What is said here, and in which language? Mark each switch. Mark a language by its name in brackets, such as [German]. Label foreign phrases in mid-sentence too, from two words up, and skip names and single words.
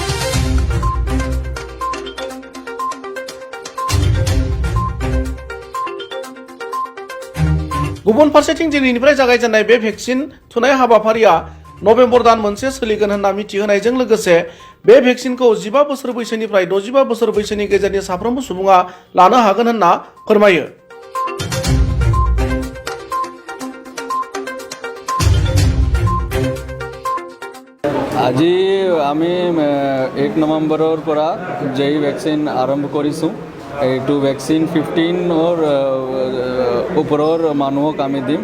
[Bodo] गुबुन फारसेथिं दिनैनिफ्राय जागायजेननाय बे भेक्सिन थुनाय हाबाफारिया नभेम्बर दान मोनसे सोलिगोन होनना मिथिहोनायजों लोगोसे बे भेक्सिनखौ 15 बोसोर बैसोनिफ्राय 65 बोसोर बैसोनि गेजेरनि साफ्रोमबो सुबुङा लानो हागोन होनना फोरमायो। [Assamese] আজি আমি 1 নৱেম্বৰৰ পৰা যেই ভেকচিন আৰম্ভ কৰিছোঁ। এইটো ভেকচিন 15 ওপৰৰ মানুহক আমি দিম।